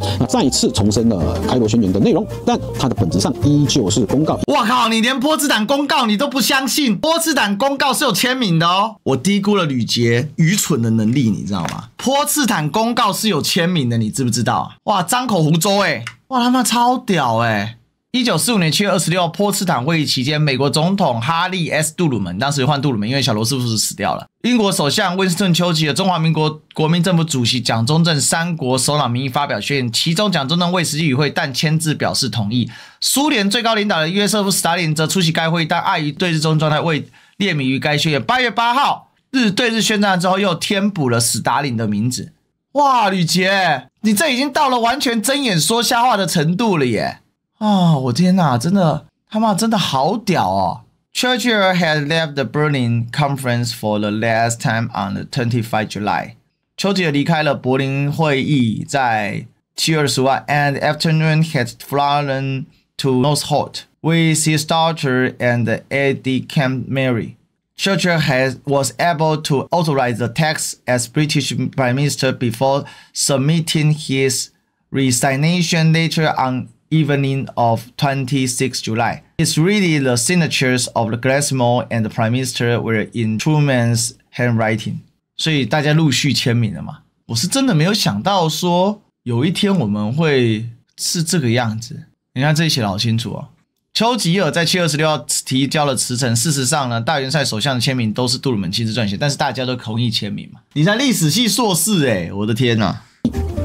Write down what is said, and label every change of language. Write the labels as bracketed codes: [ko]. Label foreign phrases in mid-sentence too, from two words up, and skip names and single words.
[zh] 那再一次重申了開羅宣言的內容，但它的本質上依舊是公告。哇靠，你連波茨坦公告你都不相信？波茨坦公告是有簽名的哦。我低估了呂杰愚蠢的能力，你知道嗎？波茨坦公告是有簽名的，你知不知道？哇，張口胡謅欸，哇他媽超屌欸。1945年7月26號波茨坦會議期間，美國總統哈利 ·S. 杜魯門，當時換杜魯門，因為小羅斯福死掉了。英國首相溫斯頓·丘吉爾、中華民國國民政府主席蔣中正三國首腦名義發表宣言，其中蔣中正未實際與會，但簽字表示同意。蘇聯最高領導人約瑟夫·斯大林則出席該會議，但礙於對日中狀態未列名於該宣言。8月8號，對日宣戰之後，又添補了斯大林的名字。哇，呂杰，你這已經到了完全睜眼說瞎話的程度了耶！哦，我天哪，真的他媽真的好屌哦！ [en] Churchill had left the Berlin Conference for the last time on the 25 July. [zh] 丘吉爾離開了柏林會議，在7月25號 [en] and afternoon had flown to Northolt with his daughter and aide de camp Mary. Churchill was able to authorize the text as British Prime Minister before submitting his resignation letter on evening of 26 July. It's really the signatures of the Glasgow and the Prime Minister were in Truman's handwriting. [zh] 所以大家陸續簽名了嘛。我是真的沒有想到說有一天我們會是這個樣子。你看這裡寫得好清楚哦。丘吉爾在7月26號提交了辭呈。事實上呢，大元帥首相的簽名都是杜魯門親自撰寫，但是大家都同意簽名嘛。你才歷史系碩士欸，我的天哪！